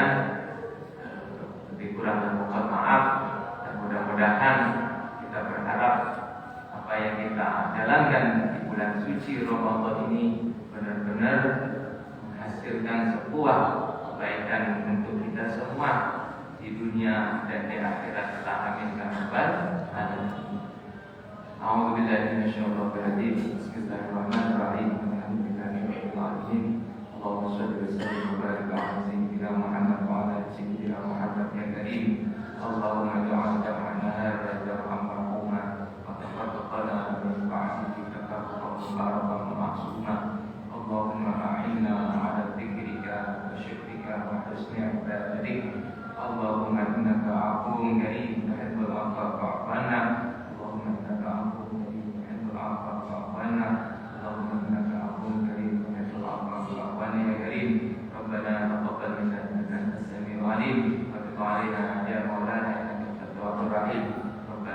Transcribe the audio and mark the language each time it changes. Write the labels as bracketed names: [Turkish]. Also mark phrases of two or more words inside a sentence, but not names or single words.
[Indonesian] Lebih kurang dan mohon maaf, dan mudah-mudahan kita berharap apa yang kita jalankan di bulan suci Ramadan ini benar-benar menghasilkan sebuah kebaikan untuk kita semua di dunia dan di akhirat. [Arabic] آمين يا رب العالمين. أعوذ بالله من الشيطان الرجيم بسم الله الرحمن الرحيم. الحمد لله رب العالمين اللهم صل وسلم وبارك على سيدنا محمد وعلى سيدنا محمد يا كريم. اللهم اجعل جمعنا هذا جمعا مرحوما وتفضلا من بعده تفضلا مباركا معصوما. اللهم أعنا على ذكرك وشكرك وحسن عبادتك. اللهم إنك عفو كريم تحب العفو فاعف عنا. اللهم إنك عفو كريم تحب العفو فاعف عنا. اللهم إنك عفو كريم تحب العفو فاعف عنا يا كريم. ربنا تقبل منا إنك أنت السميع العليم وتب علينا يا مولانا إنك أنت التواب الرحيم.